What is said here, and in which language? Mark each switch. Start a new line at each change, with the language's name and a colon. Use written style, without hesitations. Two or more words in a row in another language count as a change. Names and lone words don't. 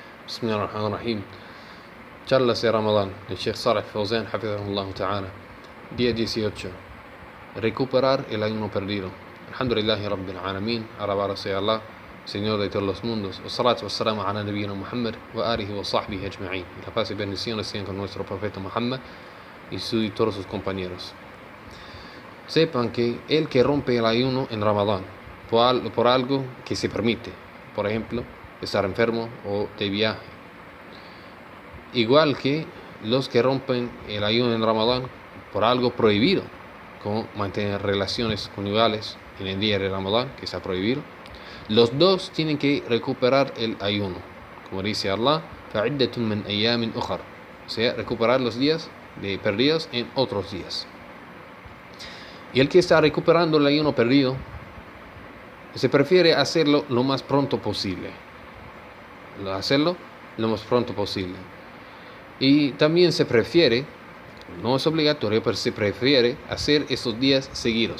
Arabic: بسم الله الرحمن الرحيم.
Spanish: Charlas de Ramadán del Sheikh Saleh Fawzan
Arabic: حفظه الله تعالى.
Spanish: Día 18. Recuperar el ayuno perdido.
Arabic: الحمد لله رب العالمين.
Spanish: Alabado sea Allah, Señor de todos los mundos.
Arabic: والصلاة والسلام على نبينا محمد وعلى آله وصحبه أجمعين.
Spanish: La paz y bendiciones sean con nuestro profeta Muhammad y todos sus compañeros. Sepan que el que rompe el ayuno en Ramadán por algo que se permite, por ejemplo, estar enfermo o de viaje, igual que los que rompen el ayuno en Ramadán por algo prohibido, como mantener relaciones conyugales en el día de Ramadán, que está prohibido, los dos tienen que recuperar el ayuno, como dice Allah,
Arabic: فَعِدَّةٌ مِّنْ أَيَّامٍ أُخَرَ,
Spanish: o sea, recuperar los días perdidos en otros días. Y el que está recuperando el ayuno perdido se prefiere hacerlo lo más pronto posible. Y también se prefiere, no es obligatorio, pero se prefiere hacer estos días seguidos.